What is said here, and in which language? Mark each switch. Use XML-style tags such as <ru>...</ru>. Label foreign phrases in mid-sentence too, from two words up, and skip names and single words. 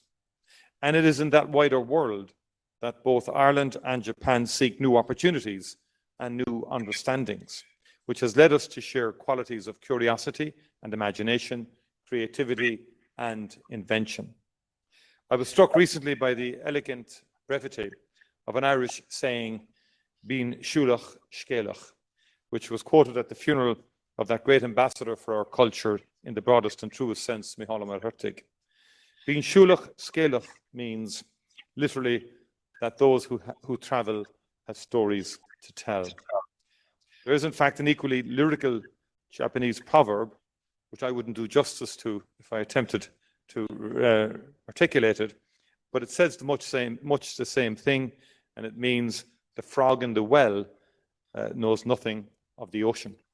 <en>And it is in that wider world that both Ireland and Japan seek new opportunities and new understandings, which has led us to share qualities of curiosity and imagination, creativity and invention. I was struck recently by the elegant brevity of an Irish saying,</en> <ga>Bín siúlach scéalach,</ga> <en>which was quoted at the funeral of that great ambassador for our culture in the broadest and truest sense, Micheál Martin.</en> <ga>Bín siúlach scéalach</ga> <en>means literally that those who travel have stories to tell. There is in fact an equally lyrical Japanese proverb, which I wouldn't do justice to if I attempted to articulate it, but it says much the same thing, and it means the frog in the well knows nothing of the ocean.</en>